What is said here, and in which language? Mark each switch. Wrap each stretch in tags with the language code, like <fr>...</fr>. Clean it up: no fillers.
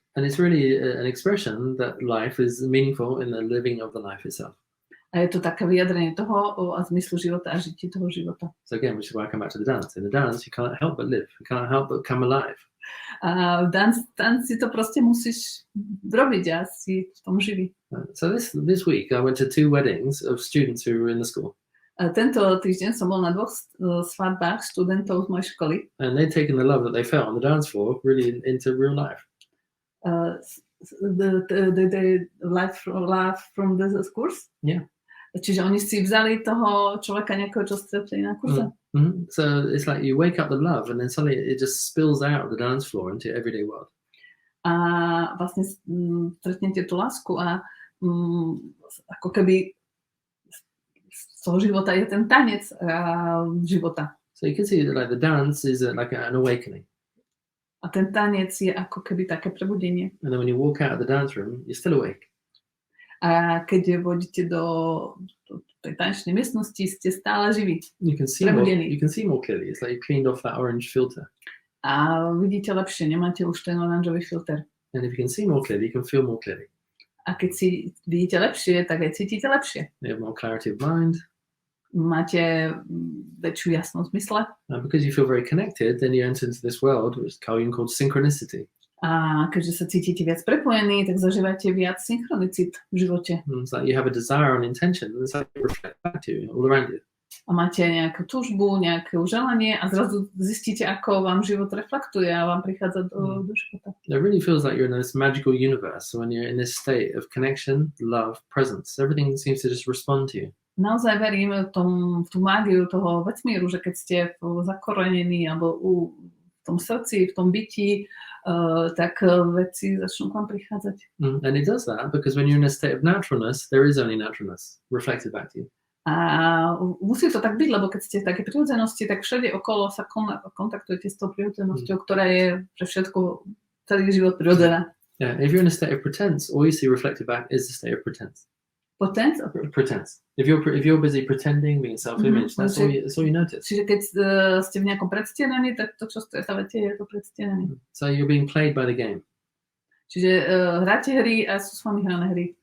<en>And it's really an expression that life is meaningful in the living of the life itself.</en> <sk>A je to také vyjadrenie toho a zmyslu života a žití toho života.</sk> <en>So again, which is why I come back to the dance. In the dance, you can't help but live. You can't help but come alive.</en> <sk>A v tanci to proste musíš robiť a si v tom živý.</sk> <en>So this week, I went to 2 weddings of students who were in the school.</en> <sk>A tento týždeň som bol na 2 svadbách študentov z mojej školy.</sk> <en>And they'd taken the love that they felt on the dance floor really into real life. The life from the course? Yeah.</en> <sk>Čiže oni si vzali toho človeka nejakého, čo stretli na kurze. Mm-hmm.</sk> <en>So it's like you wake up the love and then suddenly it just spills out of the dance floor into your everyday world.</en> <sk>a vlastne stretnete tú lásku a ako keby z toho života je ten tanec života.</sk> <en>So you can see that like the dance is like an awakening.</en> <sk>A ten tanec je ako keby také prebudenie.</sk> <en>And then when you walk out of the dance room, you're still awake.</en> <sk>A keď vodíte do tej tanečnej miestnosti, ste stále živí.</sk> <en>You can see more clearly. It's like you cleaned off that orange filter.</en> <sk>A vidíte lepšie, nemáte už ten oranžový filter.</sk> <en>And if you can see more clearly, you can feel more clearly.</en> <sk>A keď si vidíte lepšie, tak aj cítite lepšie.</sk> <en>You have more clarity of mind.</en> <sk>Máte väčšiu jasnosť v mysle.</sk> <en>And because you feel very connected, then you enter into this world, which is called synchronicity.</en> <sk>A keďže sa cítite viac prepojení, tak zažívate viac synchronicít v živote.</sk> <en>It's like you have a desire and intention, and it's like it reflects back to you, all around you.</en> <sk>A máte nejakú túžbu, nejaké želanie a zrazu zistíte, ako vám život reflektuje a vám prichádza do života.</sk> <en>It really feels like you're in this magical universe when you're in this state of connection, love, presence. Everything seems to just respond to you.</en> <sk>Naozaj verím v tú mágiu toho vesmíru, že keď ste zakorenení alebo v tom srdci, v tom byti, tak veci začnú k vám prichádzať.</sk> <en>And it does that because when you're in a state of naturalness, there is only naturalness reflected back to you.</en> <sk>A musí to tak byť, lebo keď ste v takej prirodzenosti, tak všade okolo sa kontaktujete s tou prirodzenosťou, ktorá je pre všetko, celý život prirodzená.</sk> <en>Yeah, if you're in a state of pretense, all you see reflected back is the state of pretense. Pretense? Pretense. If you're busy pretending, being self-image, that's all you notice.</en> <sk>Čiže keď ste v nejakom predstieraní, tak to, čo stretávate, je to predstieraní.</sk> <en>So you're being played by the game.</en> <sk>Čiže hráte hry a sú s vami hrané hry.</sk>